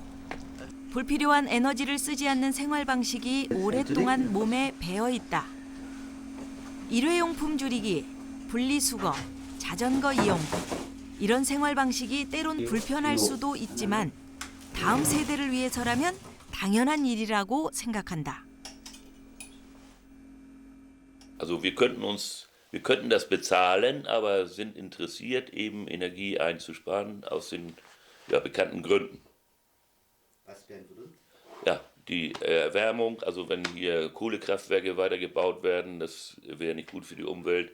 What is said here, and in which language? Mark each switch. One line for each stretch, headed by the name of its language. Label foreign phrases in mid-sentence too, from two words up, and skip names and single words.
Korean: 불필요한 에너지를 쓰지 않는 생활 방식이 오랫동안 몸에 배어 있다. 일회용품 줄이기, 분리수거, 자전거 이용. 이런 생활 방식이 때론 불편할 수도 있지만 다음 세대를 위해서라면 당연한 일이라고 생각한다.
German: Also wir könnten das bezahlen, aber sind interessiert, eben Energie einzusparen aus den bekannten Gründen. Was wären Gründe? Ja, die Erwärmung, also wenn hier Kohlekraftwerke weitergebaut werden, das wäre nicht gut für die Umwelt.